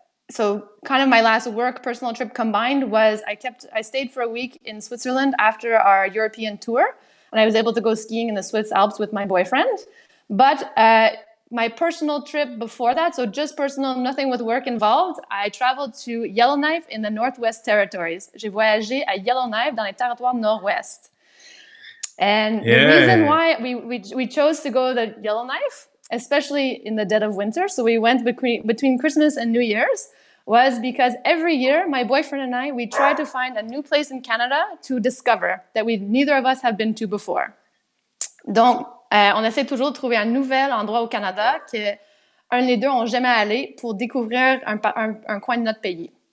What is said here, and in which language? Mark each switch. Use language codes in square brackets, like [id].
[en] So kind of my last work personal trip combined was I stayed for a week in Switzerland after our European tour, and I was able to go skiing in the Swiss Alps with my boyfriend. But my personal trip before that, so just personal, nothing with work involved, I traveled to Yellowknife in the Northwest Territories. [fr] J'ai voyagé à Yellowknife dans les territoires nord-ouest. [en] And the reason why we chose to go to Yellowknife, especially in the dead of winter, so we went between Christmas and New Year's, was because every year, my boyfriend and I, we try to find a new place in Canada to discover that neither of us have been to before. [fr] Donc, on essaie toujours de trouver un nouvel endroit au Canada qu'un des deux n'ont jamais allé pour découvrir un coin de notre pays.